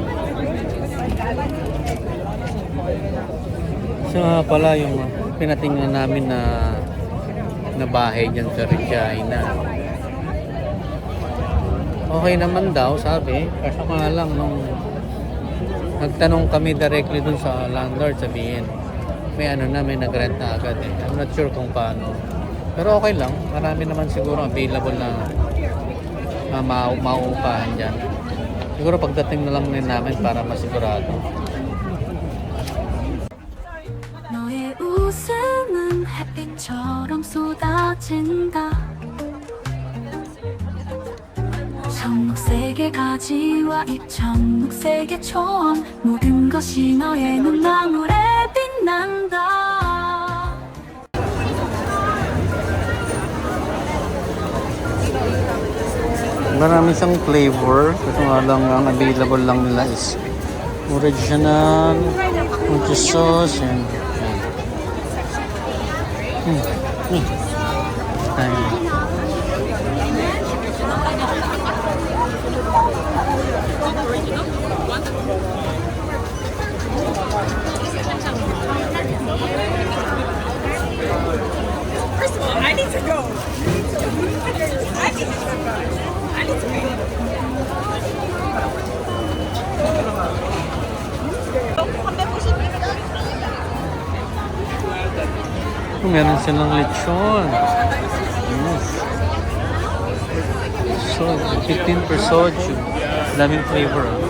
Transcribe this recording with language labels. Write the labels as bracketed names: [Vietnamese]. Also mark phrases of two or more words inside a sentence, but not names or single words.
[Filipino] So nga pala yung pinatingnan namin na bahay dyan sa Regina. Okay naman daw sabi, kasi nga lang nung nagtanong kami directly dun sa landlord, sabihin may may nagrent na agad [English] I'm not sure [Filipino] kung paano, pero okay lang, marami naman siguro available na mauupahan dyan. Siguro pagdating na lang din namin para masigurado. [Korean] 너의 웃음은 햇빛처럼 쏟아진다. 청록색의 가지와 이 청록색의 초원, 모든 것이 너의 눈망울에 빛난다. [Filipino] Marami siyang flavor. Ito nga lang ang available lang nila [English] is original, sauce, and [Filipino] Ayan. [English] First of all, I need to go. I need to go. [Filipino] Meron silang lechon. [English] Yes. So, 15 per soju. [Filipino] Daming flavor.